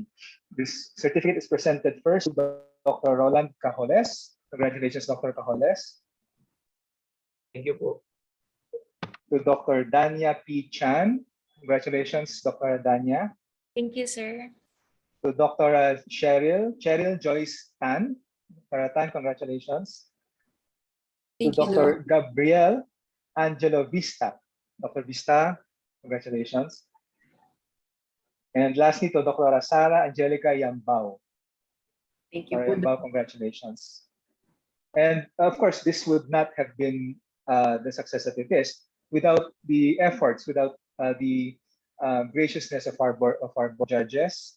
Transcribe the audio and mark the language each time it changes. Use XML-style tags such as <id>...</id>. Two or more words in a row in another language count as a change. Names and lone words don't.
<en>This certificate is presented first to Dr. Roland Cajoles. Congratulations, Dr. Cajoles. Thank you po. To Dr. Danya P. Chan. Congratulations, Dr. Danya. Thank you, sir. To Dr. Cheryl Joyce Tan. Dr. Tan, congratulations. Thank to you, Dr. Gabriel Angelo Vista. Dr. Vista, congratulations. And lastly, to Dr. Sara Angelica Yambao. Thank you. Yambao, congratulations. And of course, this would not have been the success that it is without the efforts, without the graciousness of our board judges.</en>